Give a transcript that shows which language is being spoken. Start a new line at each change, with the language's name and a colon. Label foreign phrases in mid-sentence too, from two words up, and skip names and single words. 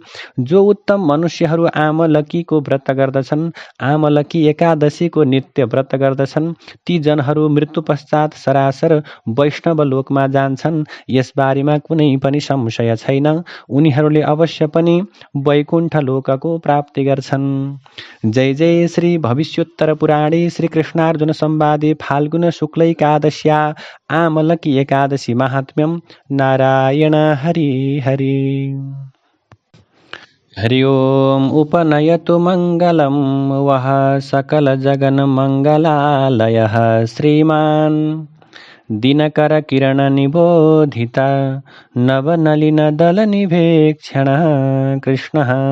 Nepali: जो उत्तम मनुष्यहरू आमलकीको व्रत गर्दछन्, आमलकी एकादशीको नित्य व्रत गर्दछन्, ती जनहरू मृत्यु पश्चात सरासर वैष्णव लोकमा जान्छन्। यसबारेमा कुनै पनि संशय छैन। उनीहरूले अवश्य पनि वैकुण्ठ लोकको प्राप्ति गर्छन्।
Sanskrit: जय जय श्री भविष्योत्तर पुराणे श्री कृष्णार्जुन संवादे फाल्गुन शुक्ल एकादश्या आमलकी एकादशी महात्म्यम। नारायण हरि हरि। हरि ओम उपनयतु मंगलम वह सकल जगन मंगलालयः श्रीमान दिनकर किरण निबोधिता नवनलिन दल निभेक्षण कृष्णः।